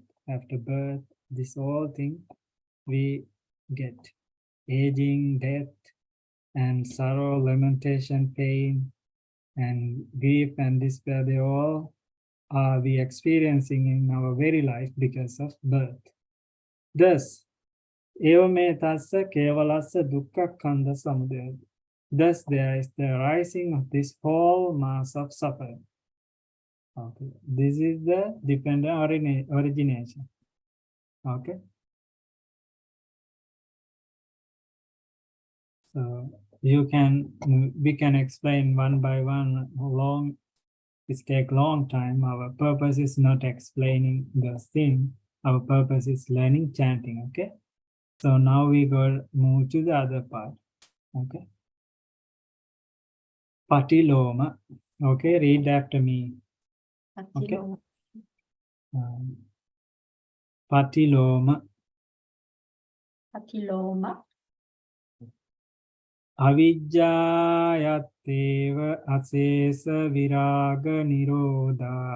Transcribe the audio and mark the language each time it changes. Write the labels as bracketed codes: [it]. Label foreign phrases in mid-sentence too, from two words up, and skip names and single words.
[en] After birth, this whole thing we get. Aging, death, and sorrow, lamentation, pain, and grief and despair, they all are we experiencing in our very life because of birth. Thus, [pi] evame tassa kevalassa dukkha kanda samudaya. [en] Thus, there is the rising of this whole mass of suffering. Okay, this is the dependent origination. Okay, so we can explain one by one. Long it take long time. Our purpose is not explaining the thing. Our purpose is learning chanting. Okay. So now we go move to the other part. Okay. Patiloma. Okay, read after me. Okay. Patiloma. Patiloma. [pi] Avijjayateva asesa viraga nirodha.